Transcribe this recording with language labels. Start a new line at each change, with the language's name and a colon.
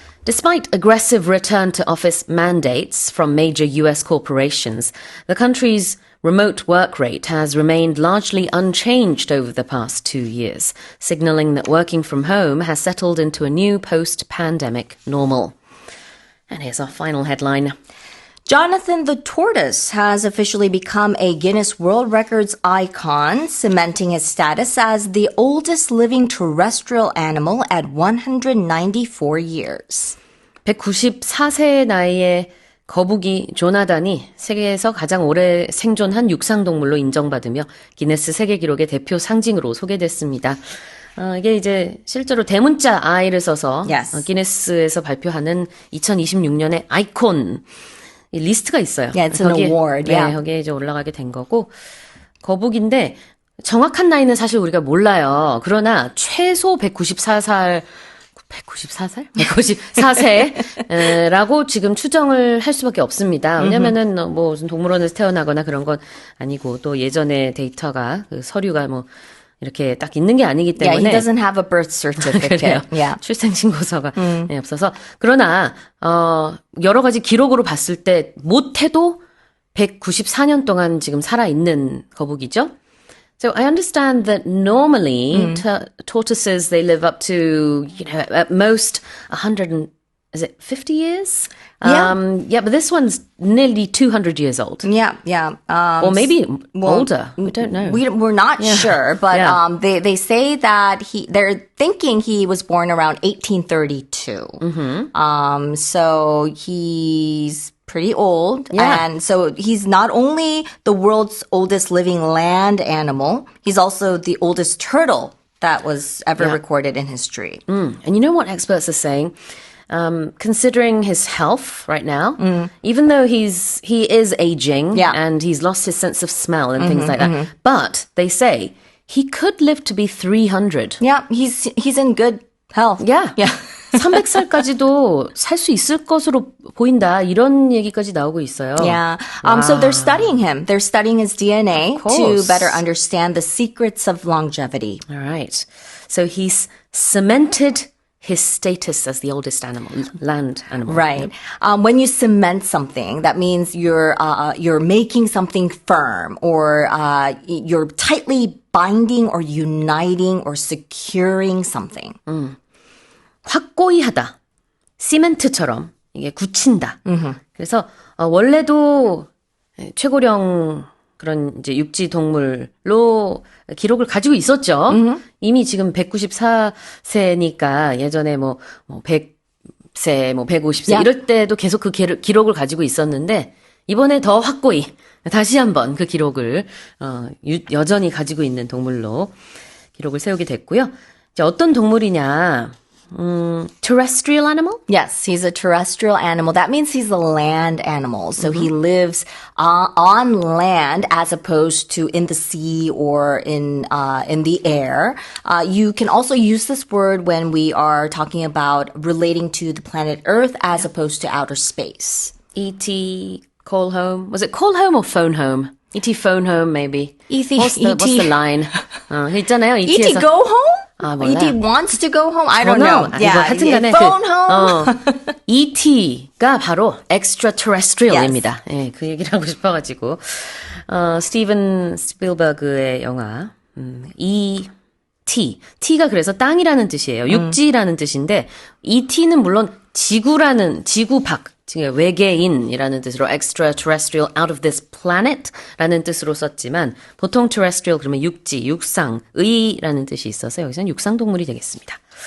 English: Despite aggressive return to office mandates from major US corporations, the country's remote work rate has remained largely unchanged over the past 2 years, signaling that working from home has settled into a new post-pandemic normal. And here's our final headline. Jonathan the Tortoise has officially become a Guinness World Records icon, cementing his status as the oldest living terrestrial animal at 194 years.
Korean: 194세의 나이에 거북이 조나단이 세계에서 가장 오래 생존한 육상동물로 인정받으며 기네스 세계기록의 대표 상징으로 소개됐습니다. 이게 이제 실제로 대문자 I를 써서
English: Yes.
Korean: 기네스에서 발표하는 2026년의 아이콘 이 리스트가 있어요.
English: Yeah, it's an award.
Korean: 네,
English: Yeah.
Korean: 거기에 이제 올라가게 된 거고 거북인데 정확한 나이는 사실 우리가 몰라요. 그러나 최소 194살 194살? 194세라고 지금 추정을 할 수밖에 없습니다. 왜냐면은 뭐 무슨 동물원에서 태어나거나 그런 건 아니고 또 예전에 데이터가 그 서류가 뭐 이렇게 딱 있는 게 아니기
English: Yeah,
Korean: 때문에
English: he doesn't have a birth certificate.
Korean: 그래요.
English: Yeah.
Korean: 출생신고서가 네, 없어서 그러나 여러 가지 기록으로 봤을 때 못해도 194년 동안 지금 살아있는 거북이죠.
English: So I understand that normally tortoises they live up to at most 100 and is it 50 years? Yeah. But this one's nearly 200 years old. Yeah, yeah. Or maybe older. We don't know. We're not sure, but Yeah. they say that they're thinking he was born around 1832. So he's pretty old. Yeah. And so he's not only the world's oldest living land animal, he's also the oldest turtle that was ever recorded in history. And you know what experts are saying? Considering his health right now, even though he is aging and he's lost his sense of smell and things like that, but they say he could live to be 300. Yeah, he's in good health. Yeah. Yeah.
Korean: 300살까지도 살 수 있을 것으로 보인다. 이런 얘기까지 나오고 있어요.
English: Yeah. So they're studying him. They're studying his DNA to course. better understand the secrets of longevity. All right. So he's cemented his status as the oldest animal, land animal. Right. When you cement something, that means you're making something firm, or you're tightly binding or uniting or securing something.
Korean: 확고히 하다. 시멘트처럼 이게 굳힌다. 그래서 원래도 최고령 그런 이제 육지 동물로 기록을 가지고 있었죠. 이미 지금 194세니까 예전에 뭐 100세, 뭐 150세 이럴 때도 계속 그 기록을 가지고 있었는데 이번에 더 확고히 다시 한번 그 기록을 여전히 가지고 있는 동물로 기록을 세우게 됐고요. 이제 어떤 동물이냐? Terrestrial animal?
English: Yes, he's a terrestrial animal. That means he's a land animal. So he lives on land as opposed to in the sea or in the air. You can also use this word when we are talking about relating to the planet Earth as opposed to outer space. E.T. Call Home. Was it Call Home or Phone Home? E.T. Phone Home, maybe. E.T. What's the line?
Korean: 있잖아요.
English: E.T.
Korean: E.T.에서.
English: go home?
Korean: 몰라요.
English: E.T. wants to go home? I don't know.
Korean: Yeah, 하여튼 간에
English: phone home?
Korean: E.T.가 바로 extraterrestrial입니다. 예, 그 얘기를 하고 싶어가지고. 스티븐 스필버그의 영화, E.T. T가 그래서 땅이라는 뜻이에요. 육지라는 뜻인데, E.T.는 물론 지구라는, 지구 밖, 외계인이라는 뜻으로 extraterrestrial
English: out of this planet
Korean: 라는 뜻으로 썼지만 보통 terrestrial 그러면 육지, 육상, 의라는 뜻이 있어서 여기서는 육상동물이 되겠습니다.